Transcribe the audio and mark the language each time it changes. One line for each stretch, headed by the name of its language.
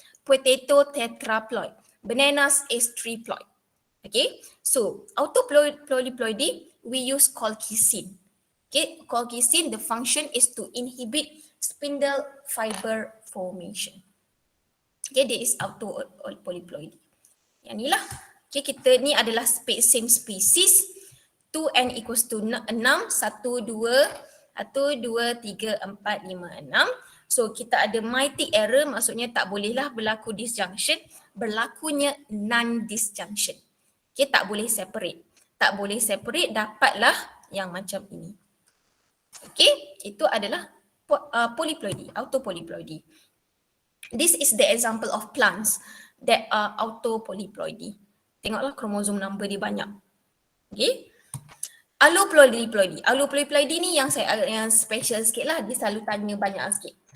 English: Potato tetraploid. Bananas is triploid. Okay, so autopolyploidy we use colchicine. Okay, colchicine the function is to inhibit spindle fiber formation. Okay, this is autopolyploidy.
Malay: Yang ni lah. Okay, kita ni adalah same species.
English: 2n equals to 6, 1, 2, 1, 2, 3, 4, 5, 6.
Malay: So kita ada mytic error, maksudnya tak bolehlah berlaku disjunction, berlakunya non-disjunction. Okay, tak boleh separate. Tak boleh separate, dapatlah yang macam ini. Okay, itu adalah polyploidy, autopolyploidy.
English: This is the example of plants that are autopolyploidy.
Malay: Tengoklah kromosom number dia banyak. Okay. Allopolyploidy. Allopolyploidy ni yang yang special sikit lah. Dia selalu tanya banyak sikit.